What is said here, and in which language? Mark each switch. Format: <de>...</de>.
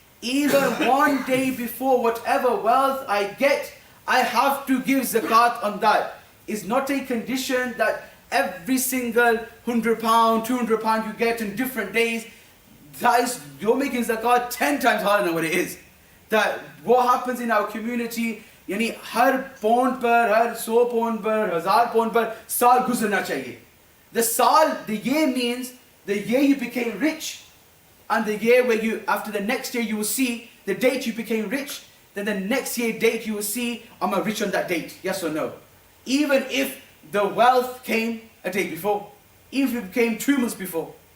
<en>Even one day before, whatever wealth I get, I have to give zakat on that. It's not a condition that every single £100, £200 you get in different days, that is, you're making zakat 10 times harder than what it is. That what happens in our community,</en> <hi>यानी हर pond पर, हर 100 pond पर, 1000 pond पर साल गुजरना चाहिए.</hi> <en>The sal, the year means the year you became rich, and the year where you, after the next year you will see the date you became rich, then the next year date you will see, am I rich on that date? Yes or no? Even if the wealth came a day before, even if it came 2 months before.</en>